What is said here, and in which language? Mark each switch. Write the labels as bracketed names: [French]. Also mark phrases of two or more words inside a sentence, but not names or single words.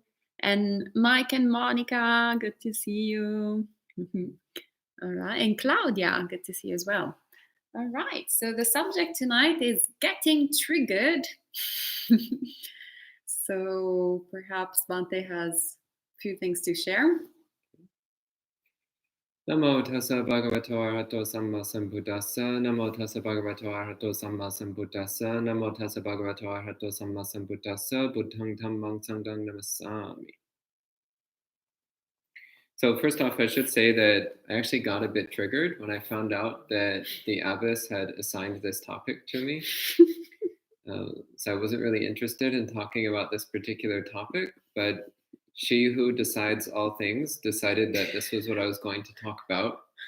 [English] And Mike and Monica, good to see you. All right. And Claudia, good to see you as well. All right. So the subject tonight is getting triggered. So perhaps Bhante has a few things to share. [Pali] Namo tassa bhagavato arahato samma sambuddhassa. Namo tassa bhagavato arahato samma sambuddhassa. Namo tassa bhagavato arahato samma sambuddhassa. Buddhang dhammang sanghang namassami. [English] So first off, I should say that I actually got a bit triggered when I found out that the abbess had assigned this topic to me. So I wasn't really interested in talking about this particular topic, but she who decides all things decided that this was what I was going to talk about.